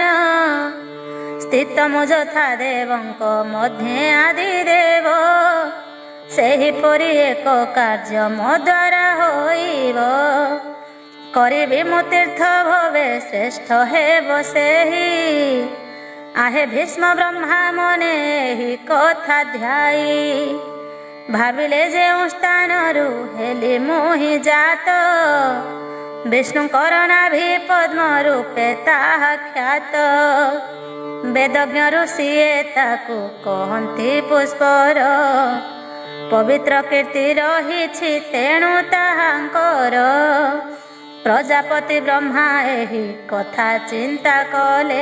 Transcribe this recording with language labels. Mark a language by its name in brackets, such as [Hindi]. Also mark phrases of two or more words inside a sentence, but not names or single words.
[Odia] ସ୍ଥିତ ମୁଁ ଯଥା ଦେବଙ୍କ ମଧ୍ୟେ ଆଦି ଦେବ। ସେହିପରି ଏକ କାର୍ଯ୍ୟ ମୋ ଦ୍ୱାରା ହୋଇବ। କରିବି ମୁଁ ତୀର୍ଥ ଭବେ ଶ୍ରେଷ୍ଠ ହେବ ସେହି। ଆହେ ଭୀଷ୍ମ ବ୍ରହ୍ମା ମନେ ହି କଥା ଧ୍ୟାଇ ଭାବିଲେ ଯେ ସ୍ଥାନରୁ ହେଲି ମୋହି ଜାତ विष्णुଙ୍କର ନାଭି ପଦ୍ମ ରୂପେ ତାହା ଖ୍ୟାତ। ବେଦଜ୍ଞ ଋଷିଏ ତାକୁ କହନ୍ତି ପୁଷ୍ପର। ପବିତ୍ର କୀର୍ତ୍ତି ରହିଛି ତେଣୁ ତାହାଙ୍କର। ପ୍ରଜାପତି ବ୍ରହ୍ମା ଏହି କଥା ଚିନ୍ତା କଲେ।